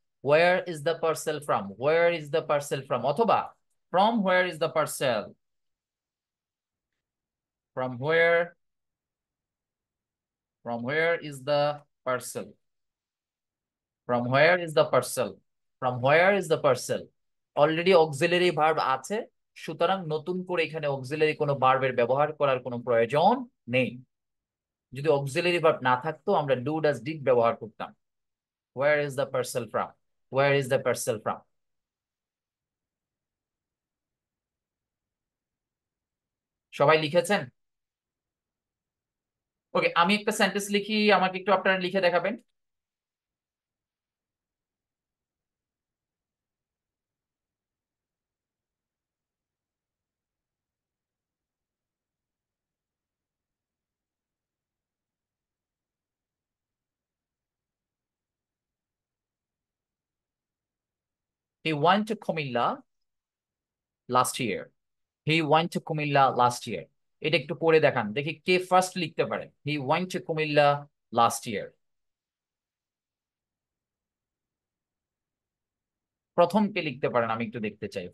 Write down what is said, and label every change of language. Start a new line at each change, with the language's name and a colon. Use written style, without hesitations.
English: Where is the parcel from? Where is the parcel from? অথবা from where is the parcel? From where? From where is the parcel? From where is the parcel? From where is the parcel?
Bangla: Already auxiliary verb আছে, সুতরাং নতুন করে এখানে auxiliary কোনো ভার্বের ব্যবহার করার কোনো প্রয়োজন নেই। যদি অক্সিলারি ভার্ব না থাকতো আমরা ডু ডাজ ডিড ব্যবহার করতাম।
English: Where is the parcel from? Where is the parcel from?
Bangla: সবাই লিখেছেন? ওকে, আমি একটা সেন্টেন্স লিখি, আমাকে একটু আপনারা লিখে দেখাবেন।
English: He went to Kumilla last year. He went to Kumilla last year.
Bangla: এটা একটু পড়ে দেখান, দেখি কে ফার্স্ট লিখতে পারে।
English: He went to Kumilla last year.
Bangla: প্রথম কে লিখতে পারেন, আমি একটু দেখতে চাই।